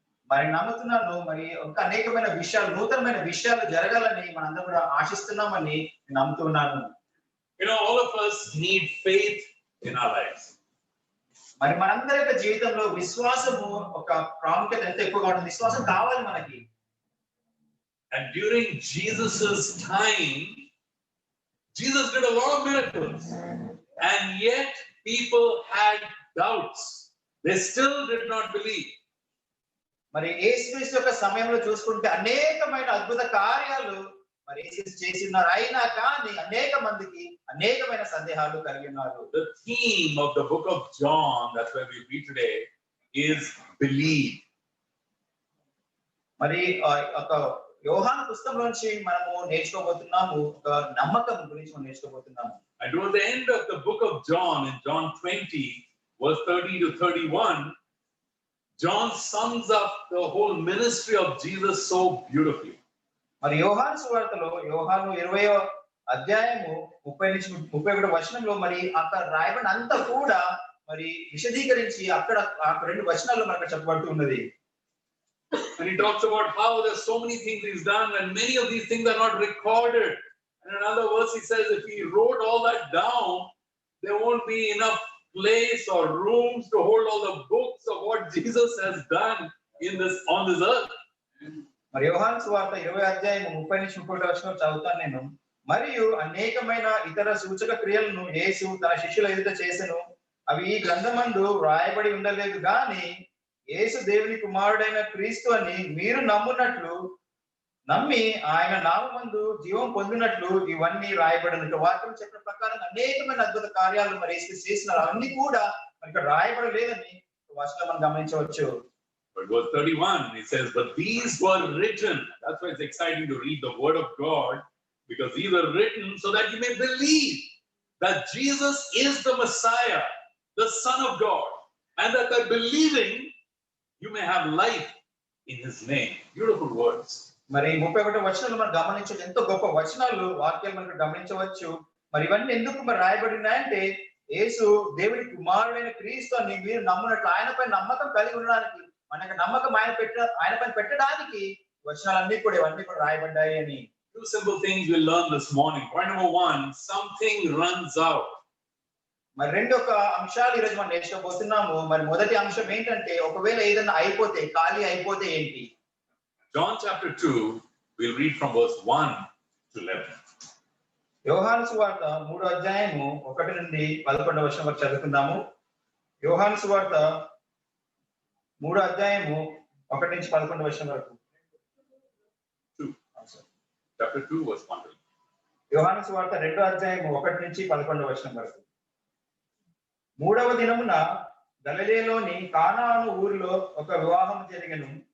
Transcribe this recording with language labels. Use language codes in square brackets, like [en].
[te] మరి నమ్ముతున్నాను మరి ఇంకా అనేకమైన విషయాలు నూతనమైన విషయాలు జరగాలని మనందరం కూడా ఆశిస్తున్నామని నమ్ముతున్నాను. [en] You know, all of us need faith in our lives. [te] మరి మనందరి యొక్క జీవితంలో విశ్వాసము ఒక ప్రాముఖ్యత ఎంత ఎక్కువగా ఉంటుంది. విశ్వాసం కావాలి మనకి. [en] And during Jesus's time, Jesus did a lot of miracles, and yet people had doubts. They still did not believe. [te] మరి యేసుక్రీస్తు యొక్క సమయంలో చూసుకుంటే అనేకమైన అద్భుత కార్యాలు మరి యేసు చేసి ఉన్నారు. అయినా కానీ అనేక మందికి అనేకమైన సందేహాలు కలిగి ఉన్నారు. [en] The theme of the book of John, that's where we read today, is believe. [te] మరి ఒక యోహాను పుస్తకంలోంచి మనము నేర్చుకోబోతున్నాము ఒక నమ్మకం గురించి మనం నేర్చుకోబోతున్నాము. [en] And towards the end of the book of John, in John 20, verse 30 to 31, John sums up the whole ministry of Jesus so beautifully. [te] మరి యోహాను సువార్తలో యోహాను 20వ అధ్యాయము 30 నుంచి 31వ వచనంలో మరి అక్కడ రాయబడిన అంతా కూడా మరి విశదీకరించి అక్కడ ఆ రెండు వచనాల్లో మనకు చెప్పబడుతూ ఉన్నది. [en] And he talks about how there's so many things he's done, and many of these things are not recorded. And in another verse he says if he wrote all that down, there won't be enough place or rooms to hold all the books of what Jesus has done on this earth. [te] మరి యోహాను సువార్త 20వ అధ్యాయం 30 నుంచి 31వ వచనం చదువుతాను నేను. మరియు అనేకమైన ఇతర సూచక క్రియలను యేసు తన శిష్యుల ఎదుట చేసెను. అవి ఈ గ్రంథమందు రాయబడి ఉండలేదు గాని యేసు దేవుని కుమారుడైన క్రీస్తు అని మీరు నమ్మునట్లు నమ్మి ఆయన నామమందు జీవం పొందినట్లు ఇవన్నీ రాయబడినట్టు. వాక్యం చెప్పిన ప్రకారం అనేకమైన అద్భుత కార్యాలు మరి యేసు చేసినారు. అవన్నీ కూడా మరి ఇక్కడ రాయబడలేదని వచనంలో మనం గమనించవచ్చు. [en] But verse 31, it says, but these were written. That's why it's exciting to read the word of God, because these were written so that you may believe that Jesus is the Messiah, the Son of God, and that by believing, you may have life in his name. Beautiful words. [te] మరి 31 వచనాలు మనం గమనించవచ్చు. ఎంతో గొప్ప వచనాలు, వాక్యాలు మనకు గమనించవచ్చు. మరి ఇవన్నీ ఎందుకు మరి రాయబడి ఉన్నాయంటే, యేసు దేవుడి కుమారుడైన క్రీస్తు అని మీరు నమ్మునట్లు, ఆయనపై నమ్మకం కలిగి ఉండడానికి, మనకు నమ్మకం ఆయన పైన పెట్టడానికి వచనాలన్నీ కూడా ఇవన్నీ కూడా రాయబడ్డాయి అని. [en] Two simple things we'll learn this morning. Point number one, something runs out. [te] మరి రెండు ఒక అంశాలు ఈరోజు మనం నేర్చుకోబోతున్నాము. మరి మొదటి అంశం ఏంటంటే, ఒకవేళ ఏదైనా అయిపోతే, ఖాళీ అయిపోతే ఏంటి? [en] John chapter 2, we'll read from verse 1 to 11. [te] యోహాను సువార్త 3వ అధ్యాయము 1 నుండి 11వ వచనం వరకు చదువుకుందాము. యోహాను సువార్త 3వ అధ్యాయము 1 నుంచి 11వ వచనం వరకు. [en] Chapter 2, verse 1. [te] యోహాను సువార్త 2వ అధ్యాయము 1 నుంచి 11వ వచనం వరకు. 3వ దినమున గలిలయలోని కానాను ఊరిలో ఒక వివాహం జరిగెను.